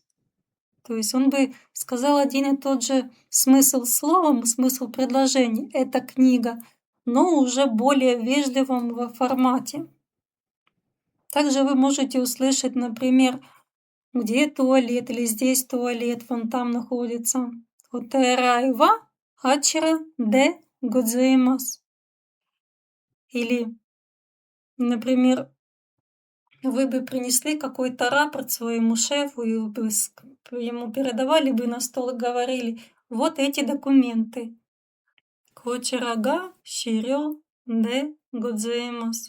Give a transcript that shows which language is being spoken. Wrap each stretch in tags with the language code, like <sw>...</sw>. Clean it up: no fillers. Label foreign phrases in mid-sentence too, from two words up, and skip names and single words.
<ru>То есть он бы сказал один и тот же смысл слова, смысл предложения. Это книга, но уже более вежливом формате. Также вы можете услышать, например, где туалет или здесь туалет, вон там находится.</ru> <ja>お手洗いはあちらでございます.</ja> <ru>Или, например, вы бы принесли какой-то рапорт своему шефу и вы бы ему передавали бы на стол и говорили: вот эти документы.</ru> <ja>こちらが資料でございます.</ja>